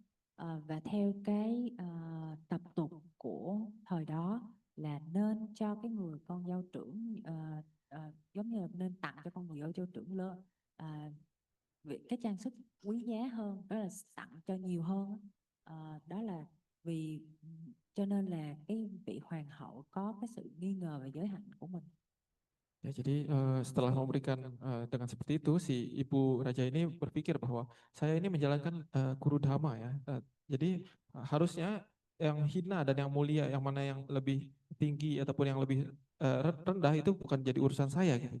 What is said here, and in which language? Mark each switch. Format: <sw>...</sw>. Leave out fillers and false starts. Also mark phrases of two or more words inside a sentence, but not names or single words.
<vi>Và theo cái tập tục của thời đó là nên cho cái người con dâu trưởng giống như là nên tặng cho con người dâu trưởng lớn cái trang sức quý giá hơn, đó là tặng cho nhiều hơn á. Đó là vì cho nên là cái vị hoàng hậu có cái sự nghi ngờ về giới hạnh của mình.</vi> <id>Ya, jadi setelah memberikan dengan seperti itu, si ibu raja ini berpikir bahwa saya ini menjalankan</id> <pi>kuru dhamma</pi> <id>ya. Jadi harusnya yang hina dan yang mulia, yang mana yang lebih tinggi ataupun yang lebih rendah itu bukan jadi urusan saya gitu.</id>